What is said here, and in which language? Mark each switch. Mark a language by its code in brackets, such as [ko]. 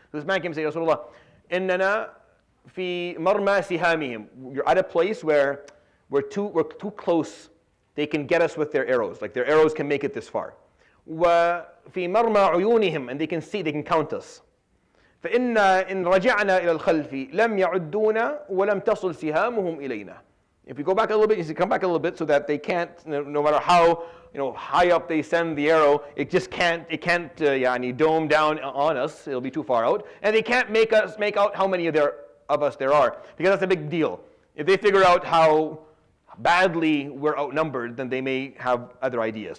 [en] So this man came and said, Rasulullah, [ar] إننا في مرمى سهامهم. [en] You're at a place where we're too close. They can get us with their arrows. Like their arrows can make it this far. [ar] وفي مرمى عيونهم, [en] and they can see, they can count us. [ar] فإن إن رجعنا إلى الخلف لم يعدونا ولم تصل سهامهم إلينا. [en] If we go back a little bit, you see, come back a little bit, so that they can't, no matter how high up they send the arrow, it can't dome down on us. It'll be too far out, and they can't make out how many of us there are, because that's a big deal. If they figure out how badly we're outnumbered, then they may have other ideas.